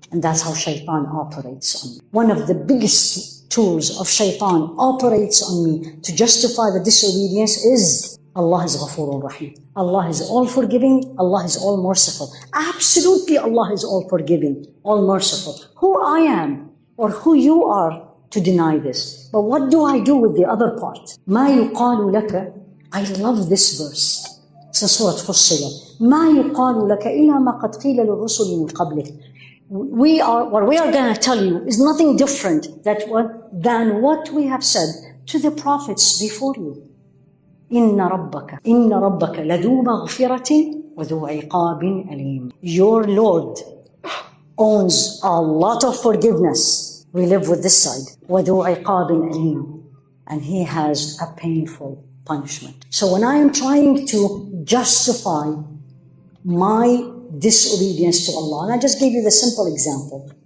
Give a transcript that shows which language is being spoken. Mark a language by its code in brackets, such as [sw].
[en] And that's how shaitan operates on me. One of the biggest tools of shaitan operates on me to justify the disobedience is Allah is Ghafoor Rahim. Allah is all forgiving. Allah is all merciful. Absolutely, Allah is all forgiving, all merciful. Who I am or who you are to deny this. But what do I do with the other part? [ar] ما يقال لك. [en] I love this verse. It's in Surah Fussilat. [ar] ما يقال لك إلا ما قد قيل للرسل من قبلك. [en] What we are going to tell you is nothing different than what we have said to the prophets before you. [ar] إن ربك لذو مغفرة وذو عقاب أليم. [en] Your Lord owns a lot of forgiveness. We live with this side. [ar] وذو عقاب أليم. [en] And He has a painful punishment. So when I am trying to justify my disobedience to Allah, and I just gave you the simple example.